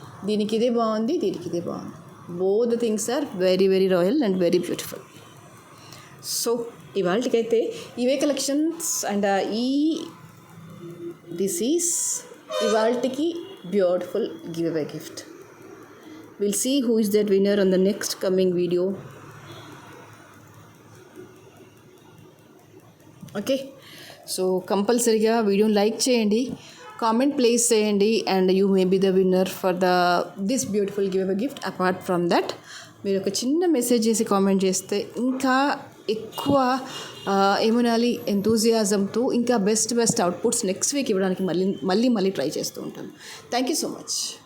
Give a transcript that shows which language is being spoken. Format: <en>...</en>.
<te>దీనికి ఇదే బాగుంది, దీనికి ఇదే బాగుంది.</te> <en>Both the things are very very royal and very beautiful. So</en> <te>ఇవాళకైతే ఇవే</te> <en>Collections. And this is ఇవాళకి beautiful give away gift. We'll see who is that winner on the next coming video. Okay, so</en> <te>కంపల్సరీగా వీడియోని like చేయండి, comment place చేయండి,</te> <en>And you may be the winner for this beautiful give away gift. Apart from that,</en> <te>మీరు ఒక చిన్న message చేసి comment చేస్తే ఇంకా ఎక్కువ ఏమనాలి ఎంతూజియాజంతో ఇంకా బెస్ట్ అవుట్పుట్స్ నెక్స్ట్ వీక్ ఇవ్వడానికి మళ్ళీ ట్రై చేస్తూ ఉంటాను.</te> <en>Thank you so much.</en>